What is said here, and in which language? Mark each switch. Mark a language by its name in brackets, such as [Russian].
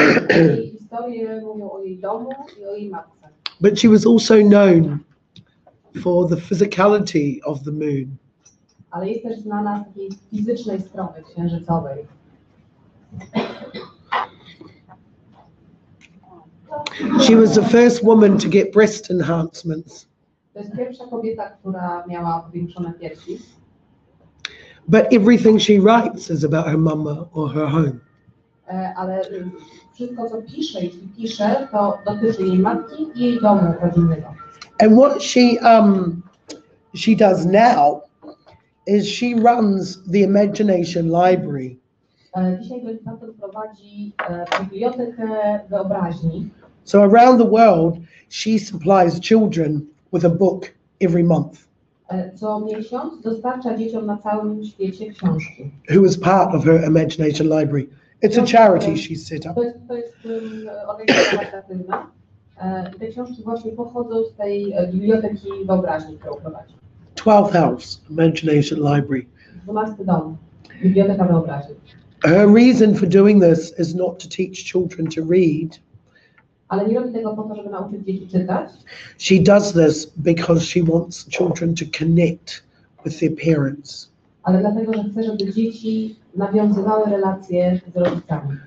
[Polish] Jej historie mówią o jej domu i o jej matce. [English] But she was also known for the physicality of the moon. [Polish] Ale jest też znana z takiej fizycznej strony księżycowej. [English] She was the first woman to get breast enhancements. [Polish] To jest pierwsza kobieta, która miała powiększone piersi. [English] But everything she writes is about her mama or her home. [Polish] Ale wszystko, co pisze, jeśli pisze, to dotyczy jej matki i jej domu rodzinnego. [English] And what she does now is she runs the imagination library. [Polish] Dzisiaj ilustrator prowadzi bibliotekę wyobraźni. [English] So around the world, she supplies children with a book every month. [Polish] Co miesiąc dostarcza dzieciom na całym świecie książki. [English] Who is part of her imagination library. It's a charity she's set up. [Polish] To jest organizacja charytatywna. I te książki właśnie pochodzą z tej biblioteki wyobraźni, którą prowadzi. [English] 12th house, imagination library. [Polish] 12 dom, biblioteka wyobraźni. [English] Her reason for doing this is not to teach children to read. [Polish] Ale nie robi tego po to, żeby nauczyć dzieci czytać. [English] She does this because she wants children to connect with their parents. [Polish] Ale dlatego, że chce, żeby dzieci nawiązywały relacje z rodzicami.